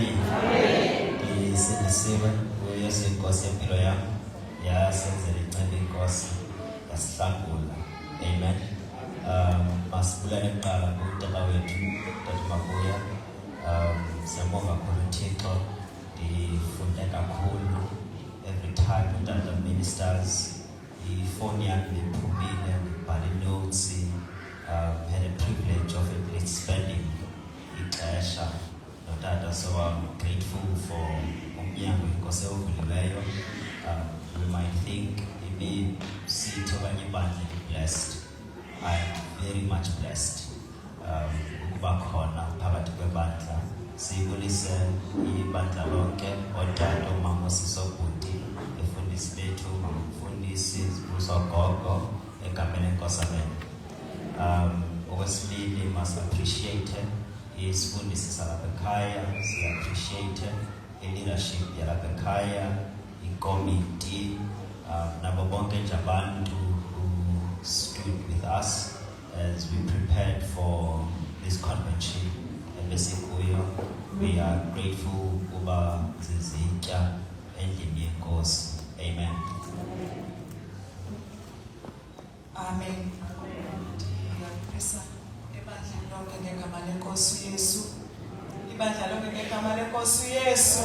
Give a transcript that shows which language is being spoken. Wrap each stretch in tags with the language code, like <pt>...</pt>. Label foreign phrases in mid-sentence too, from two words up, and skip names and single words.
<zu>Isindisiwe uYesu inkosi yempilo yami, yasenzela inceba inkosi, yasihlangula, amen.</zu> <xh>Masibulele kuqala kutata wethu, Tata Mabuya. Siyabonga kakhulu uThixo, ndifunde kakhulu</xh> <en>every time</en> <xh>utata ministers.</xh> <zu>Ifoni yami iphumile, ngibhale notes.</zu> <en>Had a privilege of at least spending</en> <xh>ixesha notata,</xh> <en>so I'm grateful for</en> <xh>umnyango inkosi ovuliweyo.</xh> <en>We might think</en> <xh>sithi okanye ibandla</xh> <en>blessed. I'm very much blessed</en> <xh>ukuba khona phakathi kwebandla. Siyibulise ibandla lonke, otata, umama uSisi Bhuti, efundisi bethu, umfundisi uSogogo, ekambeni enkosi, amen. Okwesibili,</xh> <en>must appreciate</en> <xh>isifundisi salapha ekhaya, siya-appreciate i-leadership yalapha ekhaya, ikomiti, nabo bonke nje abantu</xh> <en>who stood with us as we prepared for this convention</en> <xh>ebesikuyo.</xh> <en>We are grateful</en> <xh>uba zizitya endlini yenkosi, amen. Amen. Ndiyaphrisa ibandla lonke ngegama lenkosi uYesu. Ibandla lonke ngegama lenkosi uYesu.</xh>